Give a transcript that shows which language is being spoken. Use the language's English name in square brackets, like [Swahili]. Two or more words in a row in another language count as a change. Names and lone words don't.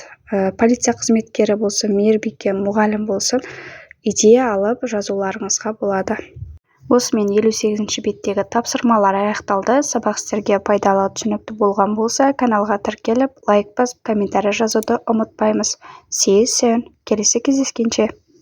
[Kazakh] Полиция қызметкері болсын, мейірбике, мұғалім болсын, идея алып жазуларыңызға болады. Осымен 58-ші беттегі тапсырмалар аяқталды. Сабақ сіздерге пайдалы, түсінікті болған болса, каналға тіркеліп, лайк басып, комментарий жазуды ұмытпаймыз. [English] See you soon. [Kazakh] Келесі кездескенше.